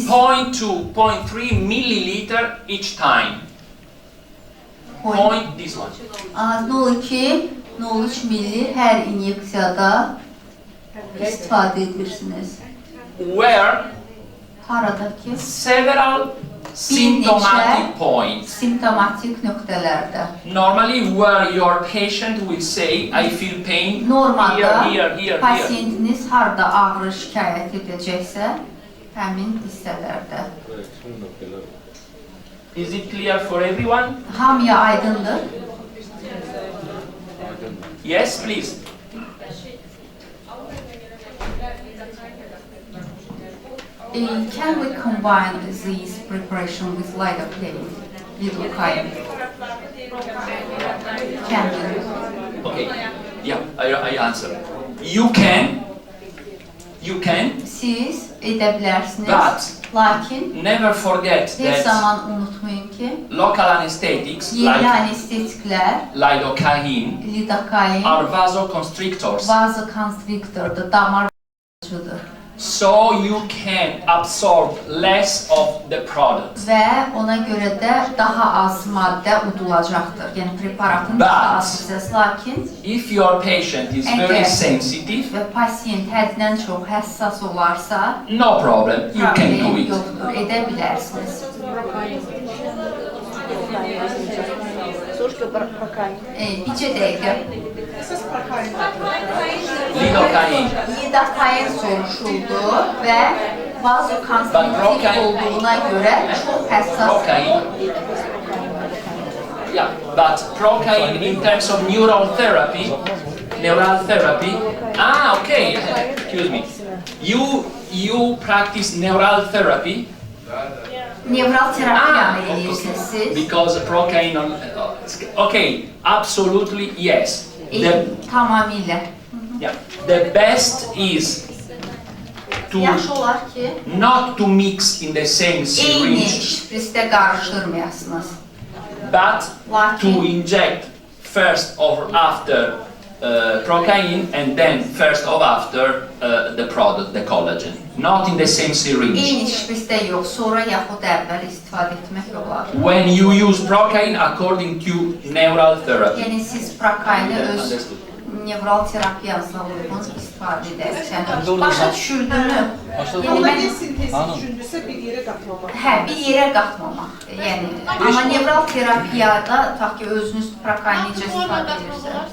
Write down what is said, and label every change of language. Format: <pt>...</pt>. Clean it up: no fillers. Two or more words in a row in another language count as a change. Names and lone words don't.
<en>0.2, 0.3 milliliter each time. Point this one.</en> <az>0,2, 0,3 milli hər inyeksiyada istifadə edirsiniz.</az> <en>Where</en> <az>Haradakı</az> <en>several symptomatic points.</en> <az>simptomatik nöqtələrdə.</az> <en>Normally where your patient will say, I feel pain</en> <az>Normalda</az> <en>here.</en> <az>pasiyentiniz harda ağrı şikayət edəcəksə, həmin hissələrdə.</az> <en>Is it clear for everyone?</en> <az>Hamıya aydındır.</az> <en>Yes, please. Can we combine these preparation with lidocaine? Lidocaine. Can we? Okay. Yeah, I answer. You can.</en> <az>Siz edə bilərsiniz.</az> <en>But</en> <az>Lakin</az> <en>never forget</en> <az>heç</az> <en>that</en> <az>zaman unutmayın ki,</az> <en>local anesthetics</en> <az>yerli</az> <en>like</en> <az>anestetiklər,</az> <en>lidocaine</en> <az>lidocain,</az> <en>are vasoconstrictors.</en> <az>vazokonstriktordur, damarcıdır.</az> <en>So you can absorb less of the product.</en> <az>Və ona görə də daha az maddə udulacaqdır. Yəni preparatın daha az hissəsi. Lakin</az> <en>If your patient is very sensitive,</en> <az>və pasiyent həddən çox həssas olarsa,</az> <en>no problem, you can do</en> <az>problem</az> <en>it.</en> <az>yoxdur, edə bilərsiniz. Bircə dəqiqə.</az> <en>Lidocaine.</en> <az>Lidocain soruşuldu və vazokonstriktiv olduğuna görə çox həssas.</az> <en>Yeah, but procaine in terms of neural therapy. Okay. Excuse me. You practice neural therapy. Nevral terapiyanı edirsiniz siz. Because procaine, okay, absolutely yes.</en> <az>Tamamilə.</az> <en>Yeah. The best is to</en> <az>Yaxşı olar ki,</az> <en>not to mix in the same</en> <az>eyni</az> <en>syringe,</en> <az>şprisdə qarışdırmayasınız.</az> <en>but to inject first or after procaine and then first or after the product, the collagen. Not in the same syringe.</en> <az>Eyni şprisdə yox, sonra yaxud əvvəl istifadə etmək olar. When you use procaine according to neural therapy. Yəni siz prokaini öz nevral terapiyasına uyğun istifadə edərsiniz. Başa düşürdünü? Kollagen sintezi düşündürsə bir yerə qatmamaq. Hə, bir yerə qatmamaq. Yəni, amma nevral terapiyada tutaq ki, özünüz prokaini necə istifadə edirsiniz?</az>